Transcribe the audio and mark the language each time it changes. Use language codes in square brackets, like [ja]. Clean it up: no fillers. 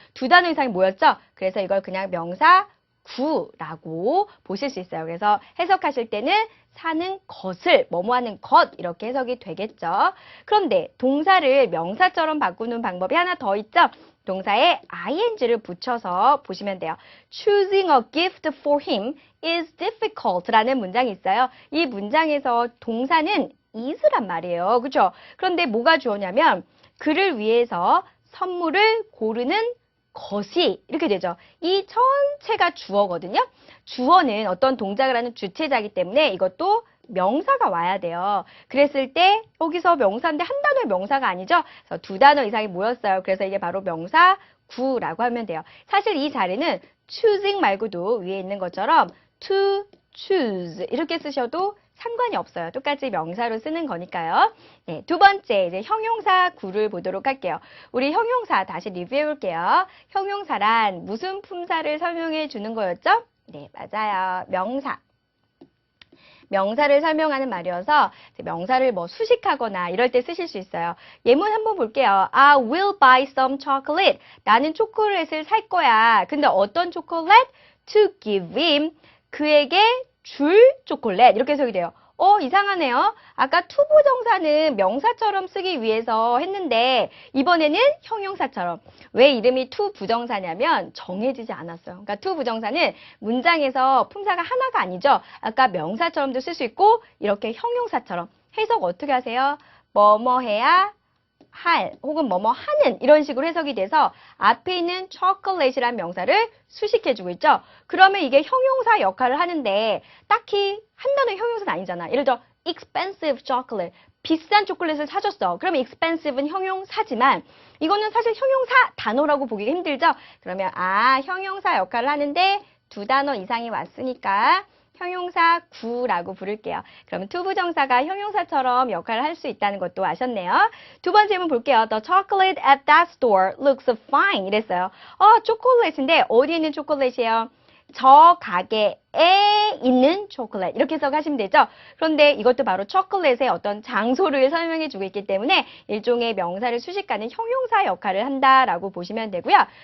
[ko] 두 단어 이상이 모였죠? 그래서 이걸 그냥 명사 구라고 보실 수 있어요. 그래서 해석하실 때는 사는 것을 뭐뭐 하는 것 이렇게 해석이 되겠죠. 그런데 동사를 명사처럼 바꾸는 방법이 하나 더 있죠. 동사에 ing를 붙여서 보시면 돼요. [en] Choosing a gift for him is difficult [ko] 라는 문장이 있어요. 이 문장에서 동사는 is란 말이에요. 그렇죠? 그런데 뭐가 주어냐면 그를 위해서 선물을 고르는 것이 이렇게 되죠. 이 전체가 주어거든요. 주어는 어떤 동작을 하는 주체자이기 때문에 이것도 명사가 와야 돼요. 그랬을 때 여기서 명사인데 한 단어의 명사가 아니죠. 그래서 두 단어 이상이 모였어요. 그래서 이게 바로 명사 구라고 하면 돼요. 사실 이 자리는 choosing 말고도 위에 있는 것처럼 to choose 이렇게 쓰셔도 상관이 없어요. 똑같이 명사로 쓰는 거니까요. 네, 두 번째 이제 형용사 구를 보도록 할게요. 우리 형용사 다시 리뷰해 볼게요. 형용사란 무슨 품사를 설명해 주는 거였죠? 네, 맞아요. 명사. 명사를 설명하는 말이어서 명사를 수식하거나 이럴 때 쓰실 수 있어요. 예문 한번 볼게요. [en] I will buy some chocolate. [ko] 나는 초콜릿을 살 거야. 근데 어떤 초콜릿? [en] To give him. [ko] 그에게 줄 초콜릿. 이렇게 해석이 돼요. 이상하네요. 아까 투부정사는 명사처럼 쓰기 위해서 했는데 이번에는 형용사처럼. 왜 이름이 투부정사냐면 정해지지 않았어요. 그러니까 투부정사는 문장에서 품사가 하나가 아니죠. 아까 명사처럼도 쓸 수 있고 이렇게 형용사처럼. 해석 어떻게 하세요? 뭐뭐 해야 할 혹은 뭐뭐 하는 이런 식으로 해석이 돼서 앞에 있는 chocolate이라는 명사를 수식해주고 있죠. 그러면 이게 형용사 역할을 하는데 딱히 한 단어의 형용사는 아니잖아. 예를 들어 expensive chocolate, 비싼 초콜릿을 사줬어. 그러면 expensive는 형용사지만 이거는 사실 형용사 단어라고 보기가 힘들죠. 그러면 형용사 역할을 하는데 두 단어 이상이 왔으니까 형용사 구라고 부를게요. 그러면 투부정사가 형용사처럼 역할을 할 수 있다는 것도 아셨네요. 두 번째 질문 볼게요. [en] The chocolate at that store looks fine. [ko] 이랬어요. 초콜릿인데 어디에 있는 초콜릿이에요? 저 가게에 있는 초콜릿 이렇게 해석하시면 되죠. 그런데 이것도 바로 초콜릿의 어떤 장소를 설명해 주고 있기 때문에 일종의 명사를 수식하는 형용사 역할을 한다라고 보시면 되고요.